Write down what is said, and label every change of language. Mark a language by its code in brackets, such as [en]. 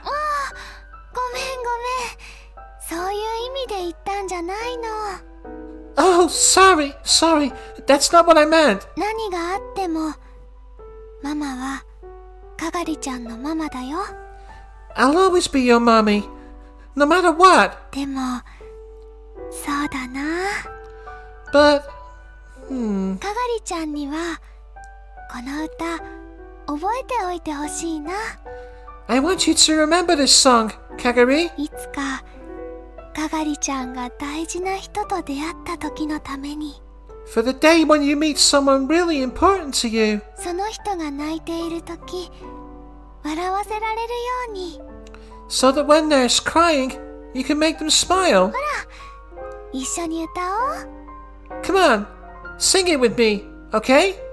[ja] ごめんごめんそういう意味で言ったんじゃないの [en] Oh, sorry. That's not what I meant. [ja] 何があってもママはかがりちゃんのママだよ [en] I'll always be your mommy, no matter what. [ja] でもそうだな [en] But, [ja] かがりちゃんにはこの歌覚えておいてほしいな [en] I want you to remember this song, Kagari. [ja] いつかかがりちゃんが大事な人と出会った時のために [en] For the day when you meet someone really important to you. [ja] その人が泣いている時笑わせられるように [en] So that when they're crying, you can make them smile. [ja] 一緒に歌おう [en] Come on, sing it with me, okay?